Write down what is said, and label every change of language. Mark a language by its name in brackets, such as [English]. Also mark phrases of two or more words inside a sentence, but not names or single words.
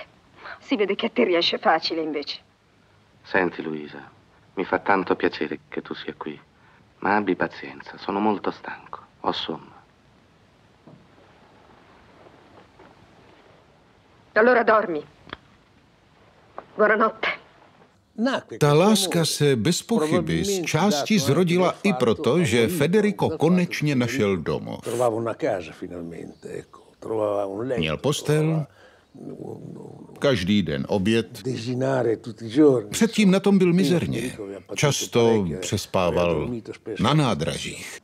[Italian] Si vede che a te riesce facile, invece. Senti, Luisa, mi fa tanto piacere che tu sia qui, ma abbi pazienza, sono molto stanco, ho sonno. Allora dormi. Buonanotte. [Czech] Ta láska se bez pochyby z části zrodila i proto, že Federico konečně našel domov. Měl postel, každý den oběd. Předtím na tom byl mizerně. Často přespával na nádražích.